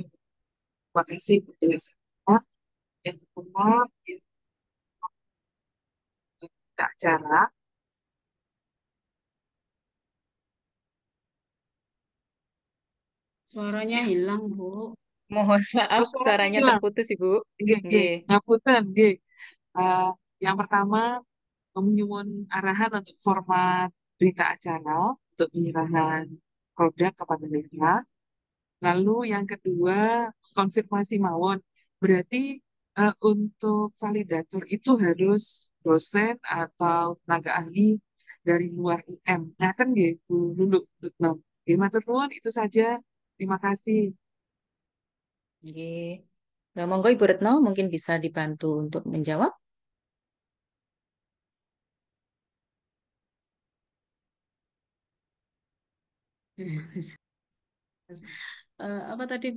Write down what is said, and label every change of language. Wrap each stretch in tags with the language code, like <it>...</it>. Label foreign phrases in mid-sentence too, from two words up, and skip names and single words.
<id>Terima kasih penjelasannya. Yang pertama, kita acara. Suaranya Ya, hilang, Bu. Mohon maaf, suaranya suaranya hilang. terputus, Ibu.</id> <jv>Nggih, nggih. Nggih. Ngapunten, nggih.</jv> <id>Eh, yang pertama, menyuwun arahan untuk format berita acara untuk penyerahan produk kepada mereka. Lalu yang kedua, konfirmasi mawon. Berarti untuk validator itu harus dosen atau tenaga ahli dari luar UM. Nah, kan nggih, Bu Lulu.</id> <jv>Nggih, matur nuwun,</jv> <id>itu saja. Terima kasih. Nggih. Nah, monggo Ibu Retno mungkin bisa dibantu untuk menjawab. Apa tadi, Bu?</id>